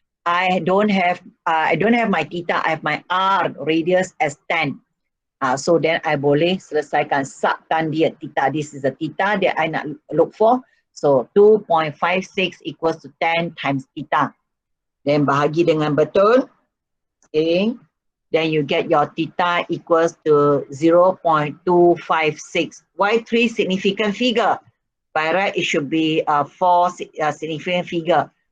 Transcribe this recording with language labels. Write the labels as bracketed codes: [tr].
[en] I don't have my theta, I have my R, radius as 10. So then I [ms] boleh selesaikan, subkan dia [en] theta. This is the theta that I [ms] nak [en] look for. So 2.56 equals to 10 times theta. [ms] Then bahagi dengan betul. Okay. [en] Then you get your theta equals to 0.256. Why 3 significant figure? By right, it should be 4 significant figure.